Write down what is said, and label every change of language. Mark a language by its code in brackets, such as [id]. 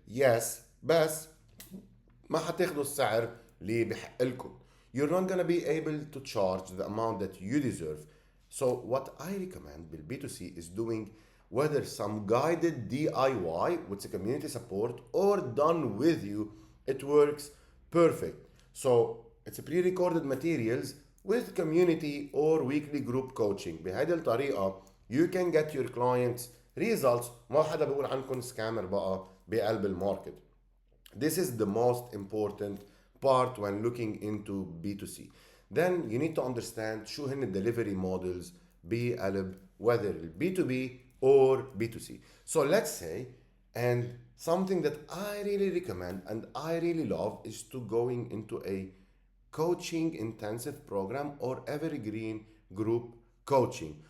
[ar] Yes, بس ما حتاخدوا السعر اللي بحق لكم. [en] You're not gonna be able to charge the amount that you deserve. So what I recommend بالبي two C is doing whether some guided DIY with a community support or done with you, it works perfect. So it's a pre-recorded materials with community or weekly group coaching. [ar] بهذه الطريقة [en] you can get your clients results. [ar] ما حدا بيقول عنكم سكامر بقى بقلب الماركت. [en] This is the most important part when looking into B2C. Then you need to understand [ar] شو هن [en] delivery models بقلب whether B2B or B2C. So let's say, and something that I really recommend and I really love is to going into a coaching intensive program or evergreen group coaching.